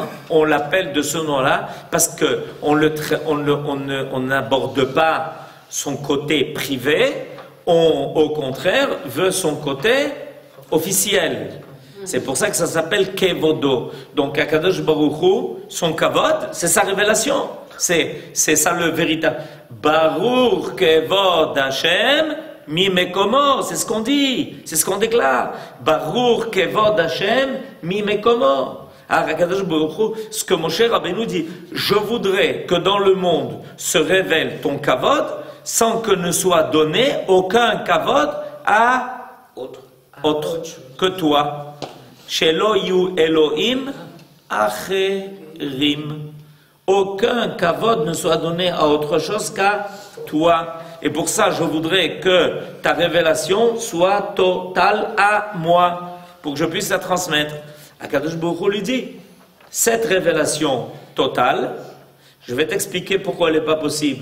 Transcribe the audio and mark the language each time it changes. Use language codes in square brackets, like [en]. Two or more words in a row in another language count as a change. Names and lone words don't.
[fr] On l'appelle de ce nom-là parce qu'on n'aborde pas son côté privé, on, au contraire, veut son côté officiel. C'est pour ça que ça s'appelle Kevodo. Donc, Akadosh Baruch Hu, son Kavod, c'est sa révélation. C'est ça le véritable. [he] ברוך כבוד השם ממקומו. [fr] C'est ce qu'on dit. C'est ce qu'on déclare. [he] ברוך כבוד השם ממקומו. [fr] Alors, Akadosh Baruch Hu, ce que Moshe Rabbeinu dit, je voudrais que dans le monde se révèle ton Kavod sans que ne soit donné aucun Kavod à autre que toi. [he] שלא יהיו אלהים אחרים. [fr] Aucun kavod ne soit donné à autre chose qu'à toi. Et pour ça, je voudrais que ta révélation soit totale à moi, pour que je puisse la transmettre. Akadosh Baruch Hu lui dit, cette révélation totale, je vais t'expliquer pourquoi elle n'est pas possible.